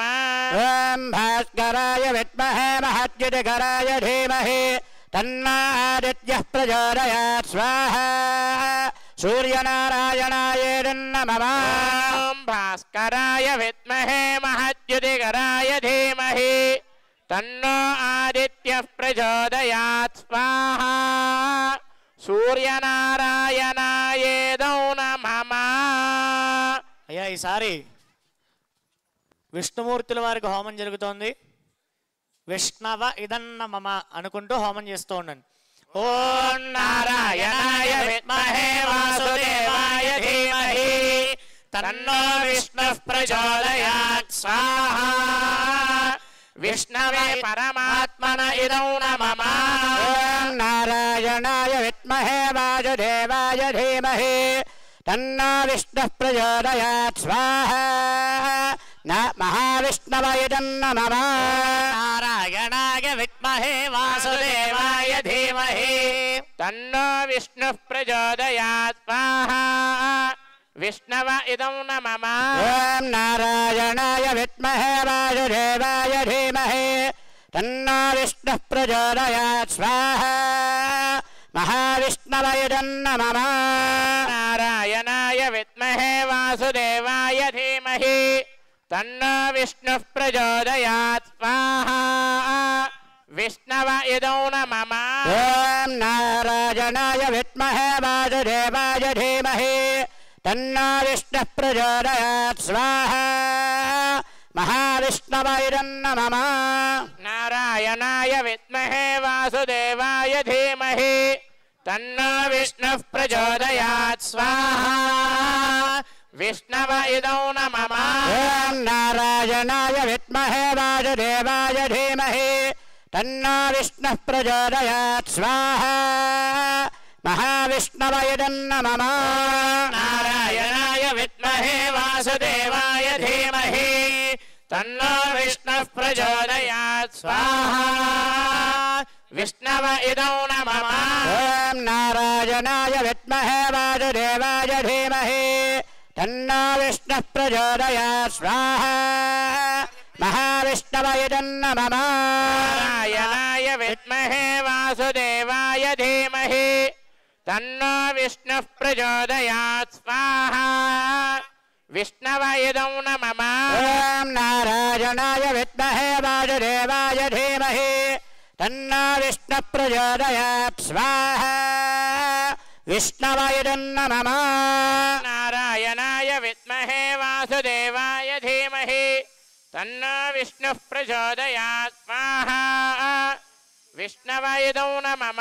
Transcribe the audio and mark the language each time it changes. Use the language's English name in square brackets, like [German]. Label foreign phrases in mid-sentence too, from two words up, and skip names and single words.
[Sanskrit] ॐ भास्कराय विद्महे महद्युतिकराय धीमहि तन्नो आदित्यः प्रचोदयात् स्वाहा सूर्यनारायणायेदन्नमः भास्कराय विद्महे महद्युतिकराय धीमहि तन्नो आदित्यः प्रचोदयात् स्वाहा सूर्यनारायणायेदौ नमः [Telugu] అయ్యా ఈసారి విష్ణుమూర్తుల వారికి హోమం జరుగుతోంది. [Sanskrit] విష్ణవ ఇదన్న మమ [Telugu] అనుకుంటూ హోమం చేస్తూ ఉండండి. [Sanskrit] ఓం నారాయణాయ విద్మహే వాసుదేవాయ ధీమహి తన్నో విష్ణుః ప్రచోదయాత్ స్వాహా విష్ణవే పరమాత్మన ఇదౌ నమః. ॐ नारायणाय विद्महे वासुदेवाय धीमहि तन्नो विष्णुः प्रचोदयात् स्वाहा महाविष्णवे नमः నారాయణాయ విద్మహే వాసుదేవాయ ధీమహి తన్నో విష్ణుః ప్రచోదయాత్ స్వాహా విష్ణవ ఇదం నమః. ॐ नारायणाय विद्महे वासुदेवाय धीमहि तन्नो विष्णुः प्रचोदयात् स्वाहा महाविष्णवे नमः నారాయణాయ విద్మహే వాసుదేవాయ ధీమహి తన్నో విష్ణుః ప్రచోదయాత్ స్వాహా విష్ణవ ఇదౌ నమః. ॐ नारायणाय विद्महे वासुदेवाय धीमहि तन्नो विष्णुः प्रचोदयात् स्वाहा महाविष्णवे नमः నారాయణాయ విద్మహే వాసుదేవాయ ధీమహి తన్నో విష్ణుః ప్రచోదయాత్ స్వాహా విష్ణవ ఇదౌ నమః. ॐ नारायणाय विद्महे वासुदेवाय धीमहि तन्नो विष्णुः प्रचोदयात् स्वाहा महाविष्णवे नमः నారాయణాయ విద్మహే వాసుదేవాయ ధీమహి తన్నో విష్ణుః ప్రచోదయాత్ స్వాహా విష్ణవ ఇదౌ నమః. ॐ नारायणाय विद्महे वासुदेवाय धीमहि तन्नो विष्णुः प्रचोदयात् स्वाहा महाविष्णवे नमः నారాయణాయ విద్మహే వాసుదేవాయ ధీమహి తన్నో విష్ణుః ప్రచోదయాత్ స్వాహా విష్ణవ ఇదౌ నమః. ॐ नारायणाय विद्महे वासुदेवाय धीमहि तन्नो विष्णुः प्रचोदयात् स्वाहा विष्णवे नमः नारायणाय विद्महे वासुदेवाय धीमहि तन्नो विष्णुः प्रचोदयात् स्वाहा विष्णवे नमः